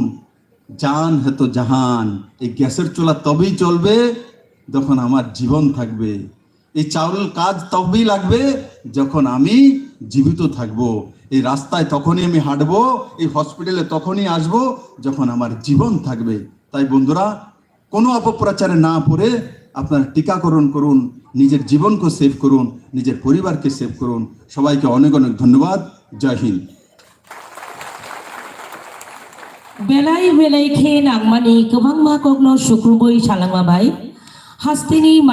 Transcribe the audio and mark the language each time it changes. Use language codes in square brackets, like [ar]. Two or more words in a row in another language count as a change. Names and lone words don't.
[hi] जान है तो जहान, [bn] এই গ্যাসের চুলা তবেই চলবে যখন আমার জীবন থাকবে, এই চাউল কাজ তবেই লাগবে যখন আমি জীবিত থাকবো, এই রাস্তায় তখনই আমি হাঁটবো, এই হসপিটালে তখনই আসবো যখন আমার জীবন থাকবে। তাই বন্ধুরা, কোনো অপপ্রচারে না পড়ে আপনারা টিকাকরণ করুন, নিজের জীবনকে সেভ করুন, নিজের পরিবারকে সেভ করুন। সবাইকে অনেক অনেক ধন্যবাদ। জয় হিন্দ। [brx] बेलाय बेलाय खे नांमानि गोबां मा गग्न सुख्रुबै सालांमाबाय हास्तिनि